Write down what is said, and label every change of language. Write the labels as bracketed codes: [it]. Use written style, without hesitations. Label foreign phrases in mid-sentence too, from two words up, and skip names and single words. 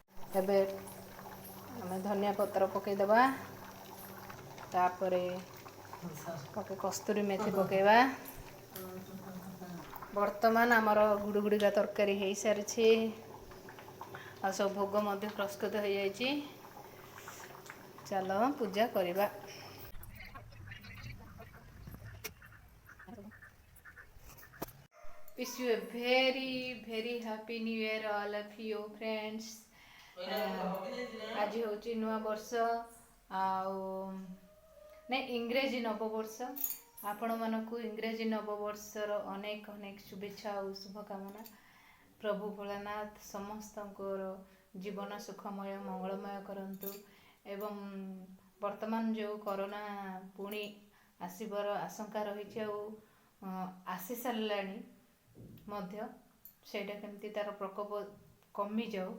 [or] ଏବେ ଆମେ ଧନିଆ ପତ୍ର ପକାଇଦେବା, ତାପରେ କସ୍ତୁରୀ ମେଥି ପକାଇବା। ବର୍ତ୍ତମାନ ଆମର ଗୁଡ଼ୁଗୁଡ଼ିକା ତରକାରୀ ହେଇସାରିଛି ଆଉ ସବୁ ଭୋଗ ମଧ୍ୟ ପ୍ରସ୍ତୁତ ହୋଇଯାଇଛି। ଚାଲ ପୂଜା କରିବା। [en] Wish you a very happy new year all of you friends. [or] ଆଜି ହେଉଛି ନୂଆ ବର୍ଷ ଆଉ ନାଇଁ ଇଂରେଜୀ ନବବର୍ଷ। ଆପଣମାନଙ୍କୁ ଇଂରେଜୀ ନବବର୍ଷର ଅନେକ ଅନେକ ଶୁଭେଚ୍ଛା ଆଉ ଶୁଭକାମନା। ପ୍ରଭୁ ଭୋଳାନାଥ ସମସ୍ତଙ୍କର ଜୀବନ ସୁଖମୟ ମଙ୍ଗଳମୟ କରନ୍ତୁ ଏବଂ ବର୍ତ୍ତମାନ ଯେଉଁ କରୋନା ପୁଣି ଆସିବାର ଆଶଙ୍କା ରହିଛି ଆଉ ଆସି ସାରିଲାଣି ମଧ୍ୟ, ସେଇଟା କେମିତି ତା'ର ପ୍ରକୋପ କମିଯାଉ।